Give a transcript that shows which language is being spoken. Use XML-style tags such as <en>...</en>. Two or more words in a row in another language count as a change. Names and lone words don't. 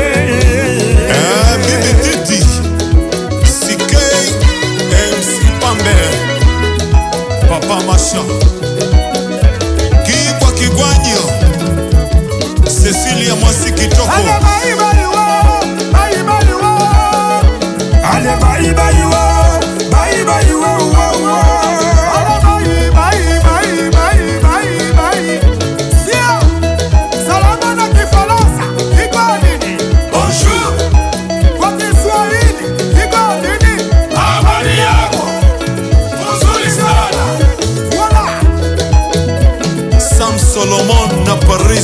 <sw>Bibi Titi, CK, MC Pambe, Papa Masha, Kibwa Kigwanyo, Cecilia Mwasi Kitoko.</sw> <ln>Ale</ln> <en>bye bye</en> <ln>wo. Ale</ln> <en>bye bye</en> <ln>wo.</ln> <en>Bye bye</en> <ln>wo. Ale bye.</ln> <sw>Sio. Salama na Kifaransa. Iko nini?</sw> <fr>Bonjour.</fr> <sw>Kwa Kiswahili. Iko nini? Habari yako? Nzuri sana.</sw> <fr>Voilà.</fr> <sw>Sam Solomon na Paris.</sw>